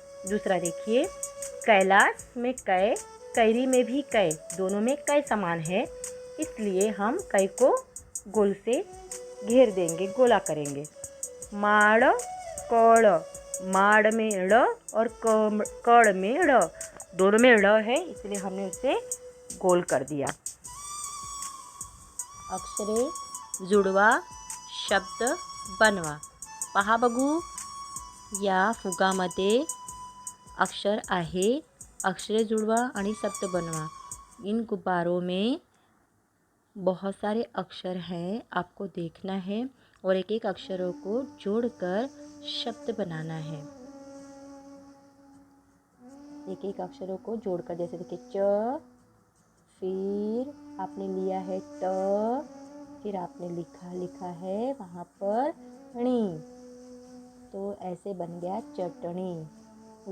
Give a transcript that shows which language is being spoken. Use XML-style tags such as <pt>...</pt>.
<hi>दूसरा देखिए, कैलाश में कै, कैरी में भी कै, दोनों में कै समान है, इसलिए हम कै को गोल से घेर देंगे, गोला करेंगे। माड़ कड़, माड़ में ड़ और कड़ में ड़, दोनों में ड़ है, इसलिए हमने उसे गोल कर दिया।</hi> <mr>अक्षरे जुड़वा, शब्द बनवा, पहा बघू या फुगामध्ये अक्षर आहे अक्षरे जुड़वा आणि शब्द बनवा।</mr> <hi>इन गुब्बारों में बहुत सारे अक्षर हैं, आपको देखना है और एक एक अक्षरों को जोड़कर शब्द बनाना है। एक एक अक्षरों को जोड़कर, जैसे देखिए च, फिर आपने लिया है ट, फिर आपने लिखा है वहाँ पर णी, तो ऐसे बन गया चटनी।</hi>